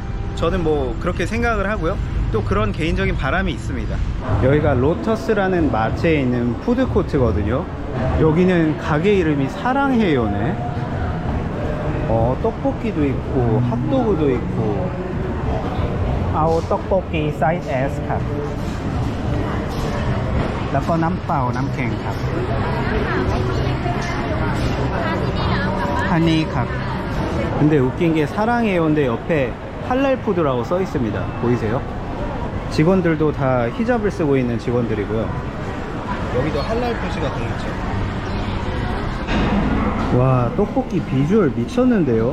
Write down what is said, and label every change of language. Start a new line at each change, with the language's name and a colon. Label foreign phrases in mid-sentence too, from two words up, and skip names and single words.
Korean: 저는 뭐 그렇게 생각을 하고요. 또 그런 개인적인 바람이 있습니다. 여기가 로터스라는 마트에 있는 푸드코트거든요. 여기는 가게 이름이 사랑해요네. 떡볶이도 있고 핫도그도 있고. 아우 떡볶이 사이즈
Thai: S ครับ แล้วก็น้ำเปล่าน้ำแข็งครับ하니ครับ.
Korean: 근데 웃긴 게 사랑해요인데 옆에 할랄푸드라고 써 있습니다. 보이세요? 직원들도 다 히잡을 쓰고 있는 직원들이고요. 여기도 할랄 표시가 되어 있죠. 와, 떡볶이 비주얼 미쳤는데요.